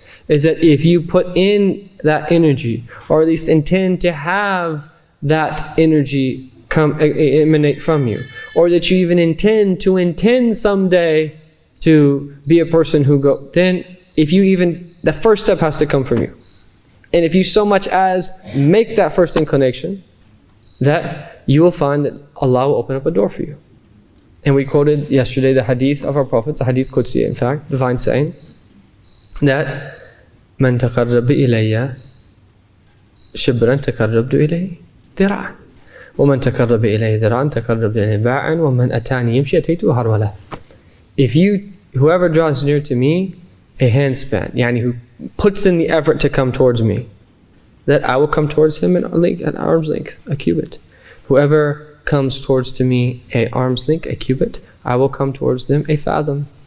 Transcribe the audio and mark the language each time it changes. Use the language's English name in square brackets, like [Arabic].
[English] is that if you put in that energy, or at least intend to have that energy emanate from you, or that you even intend someday to be a person who go, then if you even, the first step has to come from you. And if you so much as make that first inclination, that you will find that Allah will open up a door for you. And we quoted yesterday the hadith of our Prophet, the hadith Qudsi, in fact, divine saying, that [Arabic] من تقرب إلي شبرا تقربت إليه ذراعا ومن تقرب إلي ذراعا تقربت إليه باعا ومن أتاني يمشي أتيته هرولا. [English] Whoever draws near to me a handspan, yani who puts in the effort to come towards me, that I will come towards him at arm's length, a cubit. Whoever comes towards to me at arm's length, a cubit, I will come towards them a fathom.